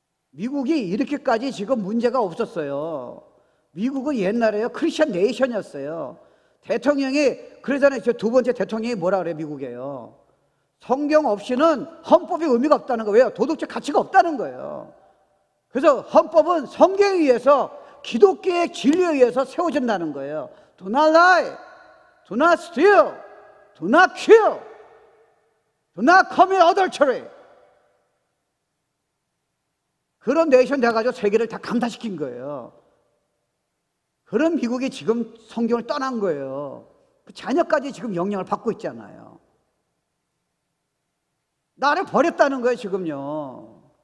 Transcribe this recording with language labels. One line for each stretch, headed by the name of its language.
Korean: 미국이 이렇게까지 지금 문제가 없었어요. 미국은 옛날에요, 크리스천 네이션이었어요. 대통령이, 그러잖아요. 저 두 번째 대통령이 뭐라 그래요, 미국에요? 성경 없이는 헌법이 의미가 없다는 거예요. 왜요? 도덕적 가치가 없다는 거예요. 그래서 헌법은 성경에 의해서, 기독교의 진리에 의해서 세워진다는 거예요.
English: Do not lie, do not steal, do not kill, do not commit adultery.
Korean: 그런 네이션 돼가지고 세계를 다 감타시킨 거예요. 그런 미국이 지금 성경을 떠난 거예요. 그 자녀까지 지금 영향을 받고 있잖아요. 나를 버렸다는 거예요, 지금요.